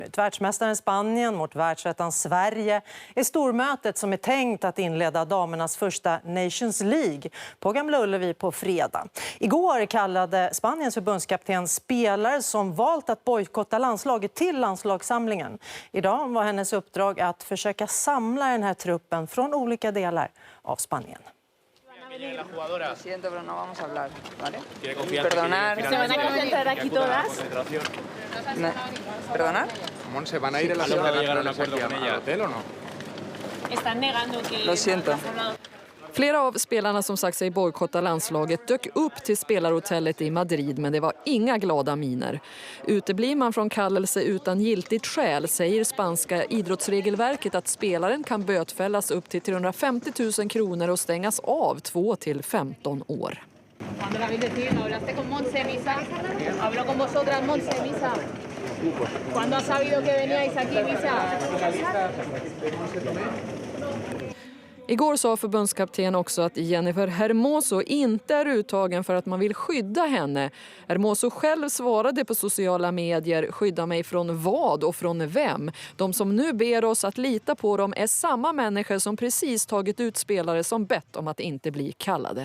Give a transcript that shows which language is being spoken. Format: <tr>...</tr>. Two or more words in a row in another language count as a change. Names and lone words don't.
<sv>Världsmästaren Spanien mot världsettan Sverige är stormötet som är tänkt att inleda damernas första Nations League på Gamla Ullevi på fredag. Igår kallade Spaniens förbundskapten spelare som valt att bojkotta landslaget till landslagssamlingen. Idag var hennes uppdrag att försöka samla den här truppen från olika delar av Spanien.</sv> <es>Lo siento, pero no vamos a hablar, ¿vale? Perdonar. ¿Se van a concentrar aquí todas? ¿Perdonar? ¿Se van a ir en la ciudad de llegar a un acuerdo con ella al hotel o no? Están negando que... Lo siento.</es> <sv>Flera av spelarna som sagt sig bojkotta landslaget dök upp till spelarhotellet i Madrid, men det var inga glada miner. Uteblir man från kallelse utan giltigt skäl säger spanska idrottsregelverket att spelaren kan bötfällas upp till 350 000 kronor och stängas av 2 till 15 år.</sv> <es>Cuando la habéis decidido, hablaste con Montse Misa, habló con vosotras Montse Misa. ¿Cuándo has sabido que veníais aquí, Misa?</es> <sv>Igår sa förbundskapten också att Jennifer Hermoso inte är uttagen för att man vill skydda henne. Hermoso själv svarade på sociala medier: skydda mig från vad och från vem? De som nu ber oss att lita på dem är samma människor som precis tagit ut spelare som bett om att inte bli kallade.</sv>